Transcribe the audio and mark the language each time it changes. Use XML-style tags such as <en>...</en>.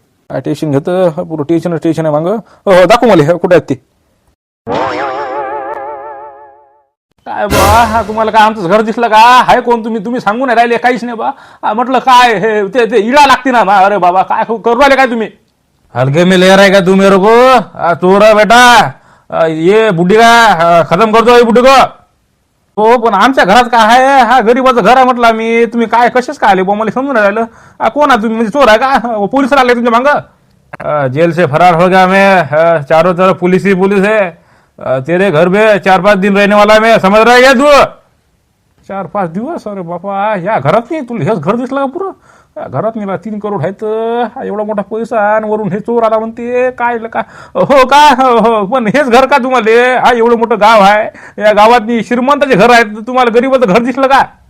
<mr>काय टेन्शन घेतं, पुरं टेन्शन आहे मागं. हो दाखव मला कुठे आहेत ते. काय बा तुम्हाला काय आमचं घर दिसलं का. हाय कोण तुम्ही सांगू नाही राहिले काहीच नाही बा. म्हटलं काय हे ते इळा लागते ना. अरे बाबा काय करू राहिले काय तुम्ही.</mr> <hi>हलके में ले रहा है क्या तू मेरे को. चोर है बेटा, ये बुड्ढी का खत्म करतो ये बुड्ढी को.</hi> <mr>हो पण आमच्या घरात काय आहे, हा गरीबाचं घर आहे म्हटलं आम्ही. तुम्ही काय कशाच काय आले बा, मला समजून राहिलं. कोण आहे तुम्ही, म्हणजे चोर आहे का. पोलीस लागले तुमच्या मागं.</mr> <hi>जेल से फरार हो गया मैं, चारों तरफ पुलिस ही पुलिस है. तेरे घर में 4-5 दिन रहने वाला मैं, समझ रहा है क्या तू.</hi> <mr>4-5 दिवस. अरे बापा या घरात नाही तुला हेच घर दिसलं का पुरं. घरात नेला 3 करोड आहेत. एवढा मोठा पैसा आणि वरून हे चोर आला म्हणते काय का. हो का हो, पण हेच घर का तुम्हाला. हा एवढं मोठं गाव आहे, या गावात श्रीमंताचे घर आहेत, तुम्हाला गरीबाचं घर दिसलं का.</mr>